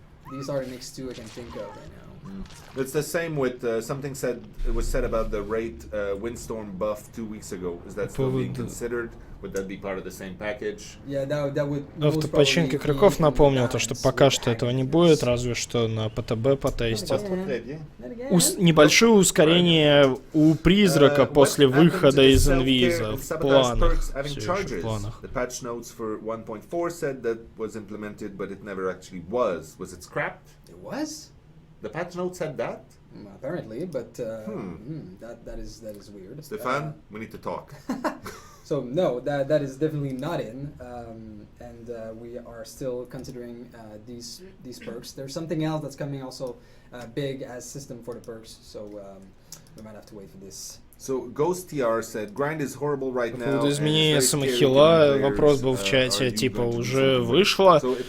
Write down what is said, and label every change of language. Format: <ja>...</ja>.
<en>These are the next two I can think of right now. It's the same with something was said about the rate windstorm buff 2 weeks ago. Is that still being considered? Would that be part of the same package? Yeah, that would.</en> <ru>Автопочинка игроков напомнил то, что пока что этого не будет, разве что на ПТБ потестят. Небольшое ускорение у призрака после выхода из инвиза в планах. Все еще в планах.</ru> <en>The patch notes for 1.4 said that was implemented, but it never actually was. Was it scrapped? It was. The patch note said that? Apparently, but that is weird. Stefan, we need to talk. So no, that is definitely not in, and we are still considering these perks. There's something else that's coming also big as system for the perks, so we might have to wait for this. So Ghost TR said, grind is horrible right now.</en> <ru>По поводу изменения самохила вопрос был в чате, типа, уже вышло.</ru>